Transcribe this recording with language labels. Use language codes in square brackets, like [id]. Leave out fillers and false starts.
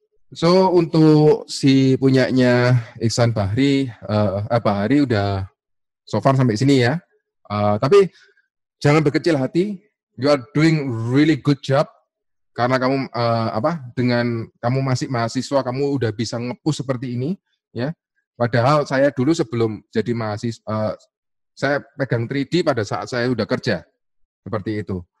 [id] So, untuk si punyanya Ihsan Bahri, Bahri udah so far sampai sini ya. Tapi jangan berkecil hati. [en] You are doing really good job. [id] Karena kamu dengan kamu masih mahasiswa, kamu udah bisa nge-push seperti ini, ya. Padahal saya dulu sebelum jadi mahasiswa, saya pegang 3D pada saat saya udah kerja, seperti itu.